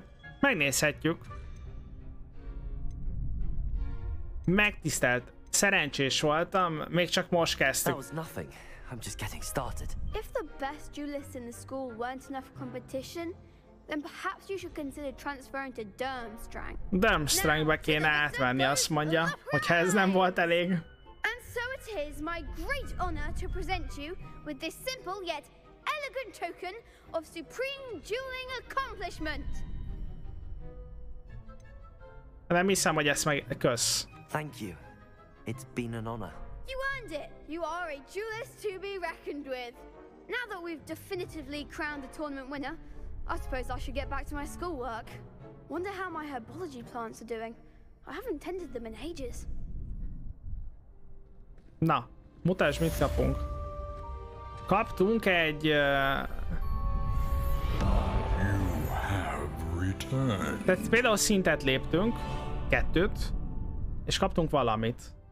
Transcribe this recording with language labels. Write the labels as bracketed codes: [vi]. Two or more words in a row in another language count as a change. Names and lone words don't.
[hu] Megnézhetjük. Megtisztelt. Szerencsés voltam, még csak most kezdtük. [en] That was nothing. I'm just getting started. If the best duelists in the school weren't enough competition, then perhaps you should consider transferring to Durmstrang. [hu] Durmstrangbe kéne átvenni, azt mondja, hogyha ez nem volt elég. [en] And so it is my great honor to present you with this simple yet elegant token of supreme dueling accomplishment. [hu] Nem hiszem, hogy ezt meg kösz. [en] Thank you. It's been an honor. You earned it. You are a duelist to be reckoned with. Now that we've definitively crowned the tournament winner, I suppose I should get back to my schoolwork. Wonder how my herbology plants are doing. I haven't tended them in ages. [hu] Na, mutasd, mit kapunk. Kaptunk egy... Tehát például szintet léptünk, 2-t, és kaptunk valamit.